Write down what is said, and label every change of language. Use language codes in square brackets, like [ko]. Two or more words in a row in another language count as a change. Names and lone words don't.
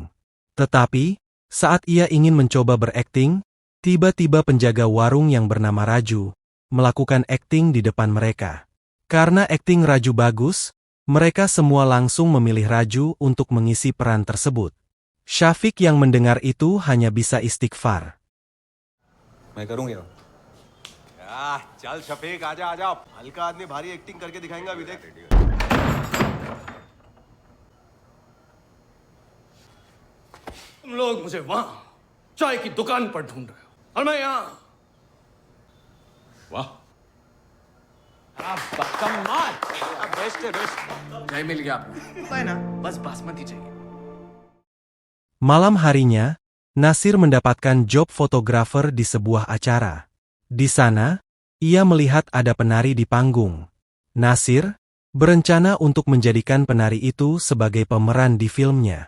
[id] Tetapi, saat ia ingin mencoba berakting, tiba-tiba penjaga warung yang bernama Raju melakukan akting di depan mereka. Karena akting Raju bagus, mereka semua langsung memilih Raju untuk mengisi peran tersebut. Syafiq yang mendengar itu hanya bisa istighfar. [hi] मैं करूंगा। चल शफीक आजा आजा। हल्का आदमी भारी एक्टिंग करके दिखाएगा अभी देख। तुम लोग मुझे वहां चाय की दुकान पर ढूंढ रहे हो और मैं यहाँ। वाह, बेस्ट है बेस्ट। नहीं मिल गया आपको है ना, बस बासमती चाहिए। [id] Malam harinya, Nasir mendapatkan job fotografer di sebuah acara. Di sana, ia melihat ada penari di panggung. Nasir berencana untuk menjadikan penari itu sebagai pemeran di filmnya.